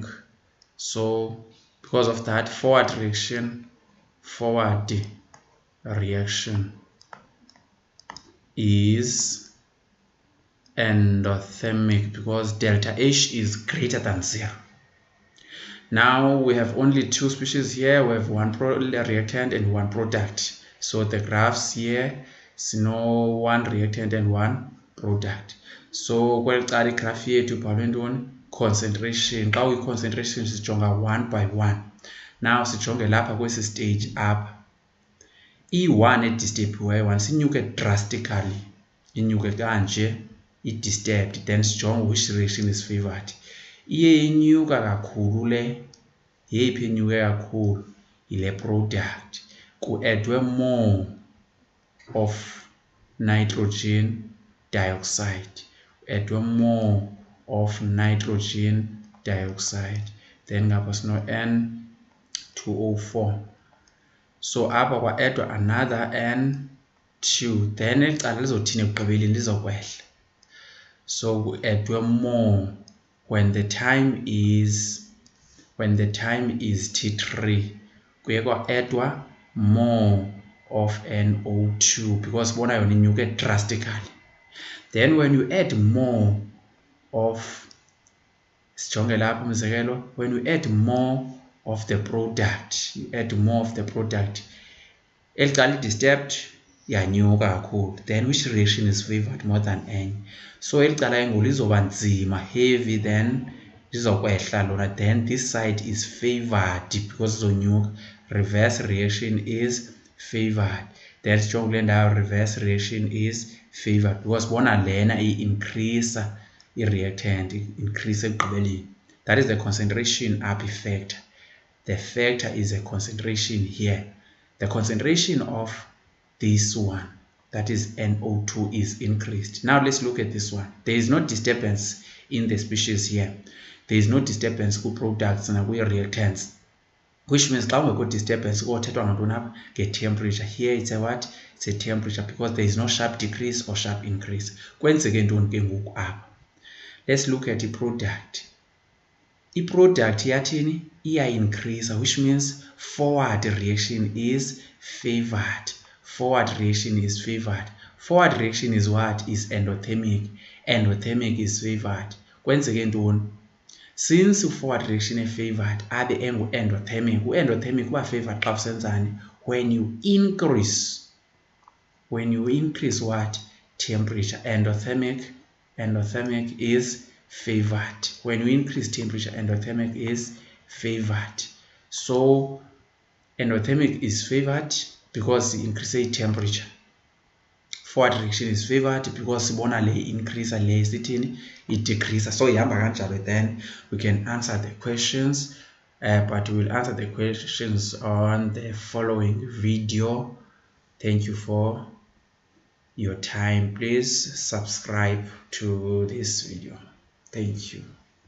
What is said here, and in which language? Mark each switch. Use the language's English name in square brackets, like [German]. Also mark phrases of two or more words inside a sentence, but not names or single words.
[English] So because of that, forward reaction is endothermic because delta H is greater than 0. Now we have only two species here. We have one reactant and one product. So the graphs here no one reactant and one product. [Xhosa] So kweli cala igraph yethu ibhalwe ntoni? Concentration. Xa uyi-concentration sijonga [English] one by one. [Xhosa] Now sijonge lapha kwesi stage apha. I-1 edisturbiweyo, once inyuke drastically, inyuke kanje, [English] i-disturbed, then [Xhosa] sijonge [English] which reaction is favored. [Xhosa] Iye inyuka kakhulu le, yeyiphi inyuke kakhulu? Ile product. Ku-addwe [English] more of nitrogen dioxide. [Xhosa] Addwe [English] more of nitrogen dioxide. [Xhosa] Then ngapha sino N2O4. So apha kwa-addwa another N2. Then icala lizothini ekugqibeleni? [English] Lizokwehla. So ku-addwe more when the time is T3. [Xhosa] Kuye kwa-addwa [English] more of NO2 because [Xhosa] bona yona inyuke drastically. [English] Then when you add more of, [Xhosa] sijonge lapha umzekelo, [English] when you add more of the product, [Xhosa] elicala i-disturbed yanyuka kakhulu. [English] Then which reaction is favored more than enye? [Xhosa] So elicala engulu lizoba nzima, [English] heavy than [Xhosa] lizokwehla lona, [English] then this side is favored because izonyuka. Reverse reaction is favored. Then [Xhosa] sijonge kule ndawo [English] reverse reaction is favored because [Xhosa] bona lena i-increase i-reactant, increase ekugqibeleni. [English] That is the concentration up factor. The factor is a concentration here. The concentration of this one, that is NO2, is increased. Now let's look at this one. There is no disturbance in the species here. There is no disturbance ku-products nakwi-reactants, which means [Xhosa] xa kungekho disturbance kuthethwa ngantoni apha? [English] Nge-temperature. Here it's a what? It's a temperature because there is no sharp decrease or sharp increase. [Xhosa] Kwenzeke ntoni ke ngoku apha? [English] Let's look at i-product. I-product yathini? Iya-increase, which means forward reaction is favored. Forward reaction is favored. Forward reaction is what? Is endothermic. Endothermic is favored. [Xhosa] Kwenzeke ntoni? [English] Since forward reaction is favored, [Xhosa] abe engu-endothermic. U-endothermic uba favored xa usenzani? [English] When you increase. When you increase what? Temperature. Endothermic is favored. When you increase temperature, endothermic is favored. So endothermic is favored because it increases temperature. Forward reaction is favored because [Xhosa] sibona le increase le sithini i-decrease. [English] So [Xhosa] ihamba kanjalo. [English] Then we can answer the questions, but we will answer the questions on the following video. Thank you for your time. Please subscribe to this video. Thank you.